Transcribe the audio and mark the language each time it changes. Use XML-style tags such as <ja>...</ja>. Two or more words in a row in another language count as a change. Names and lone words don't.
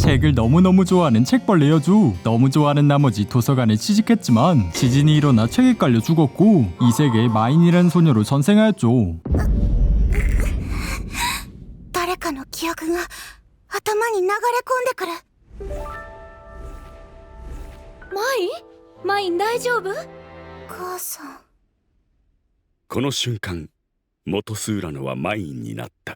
<ko>책을 너무너무 좋아하는 책벌레 여주. 너무 좋아하는 나머지 도서관에 취직했지만 지진이 일어나 책에 깔려 죽었고 이 세계의 마인이라는 소녀로 전생하였죠.</ko> <ja>誰かの記憶が頭に流れ込んでくる。マイン大丈夫？母さん。この瞬間、元スーラノはマインになった。</ja>